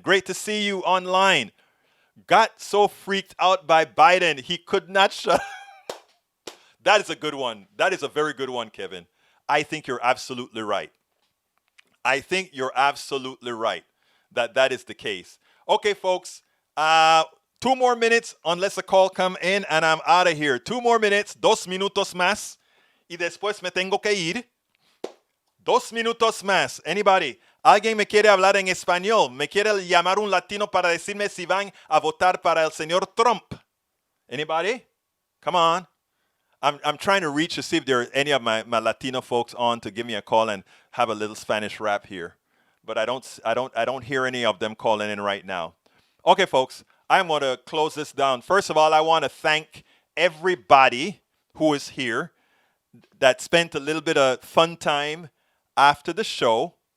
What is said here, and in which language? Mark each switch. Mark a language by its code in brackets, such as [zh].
[en] Great to see you online. Got so freaked out by Biden, he could not shut. That is a good one. That is a very good one, Kevin. I think you're absolutely right. I think you're absolutely right that is the case. Okay, folks. 2 more minutes unless a call come in and I'm out of here. 2 more minutes, [es] 2 minutos más. Y después me tengo que ir. 2 minutos más. [en] Anybody? [es] ¿Alguien me quiere hablar en español? ¿Me quiere llamar un latino para decirme si van a votar para el señor Trump? [en] Anybody? Come on. I'm trying to reach to see if there are any of my Latino folks on to give me a call and have a little Spanish rap here. But I don't hear any of them calling in right now. Okay, folks, I'm going to close this down. First of all, I want to thank everybody who is here that spent a little bit of fun time after the show.